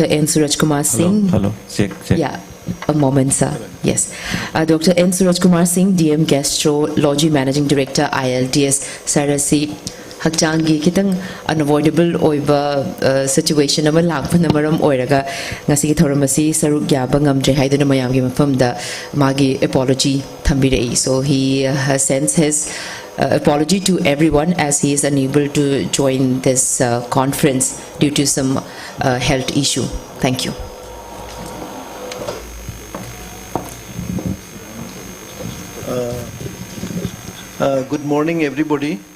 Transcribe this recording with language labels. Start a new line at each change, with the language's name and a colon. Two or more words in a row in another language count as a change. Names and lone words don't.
English: N. Suraj Kumar Singh. Hello. Check. Yeah, a moment, sir. Yes. Dr. N. Suraj Kumar Singh, DM Gastrology, Managing Director, ILDS, Sarasi,
Manipuri: hakchanggi kitang unavoidable oiba situation ama lakpana maram oiraga ngasi thoramasi saruk yaba ngamdre haiduna mayamgi mafamda magi apology thambirei.
English: So he sends his apology to everyone as he is unable to join this conference due to some health issue. Thank you. Good morning, everybody.